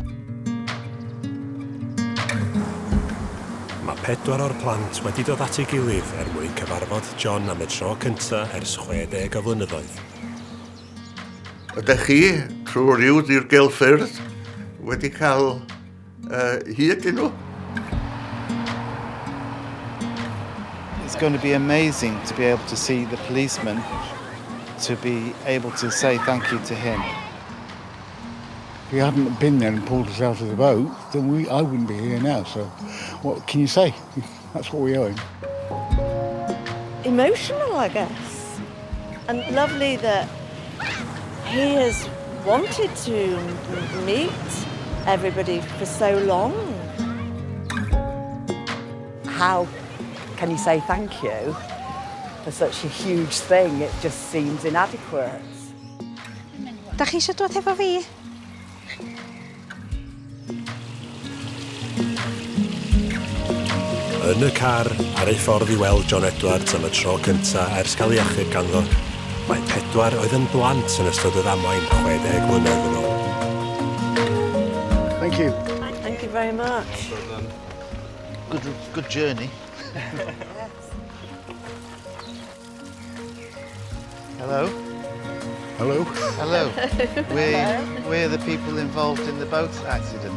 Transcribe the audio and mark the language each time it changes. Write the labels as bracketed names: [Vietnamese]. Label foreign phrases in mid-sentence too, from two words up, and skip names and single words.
[Welsh] Mae 4 o'r plant wedi dod at ei gilydd mwyn cyfarfod John am y tro cyntaf ers 60 o flynyddoedd. Ydych chi, trwy ryw ddirgelffyrdd, wedi cael hyd i nhw? [English] It's going to be amazing to be able to see the policeman, to be able to say thank you to him. If he hadn't been there and pulled us out of the boat, then I wouldn't be here now. So what can you say? That's what we owe him. Emotional, I guess. And lovely that he has wanted to meet everybody for so long. How can you say thank you for such a huge thing? It just seems inadequate. [Welsh] Da chi eisiau dod efo fi? Yn y car, ar ei ffordd i weld John Edwards am y tro cyntaf ers cael ei achub ganddo, mae 4 oedd yn blant yn ystod y ddamwain 60 mlynedd yn ôl. [English] Thank you. Thank you very much. Good journey. Hello. Hello. Hello. We're the people involved in the boat accident.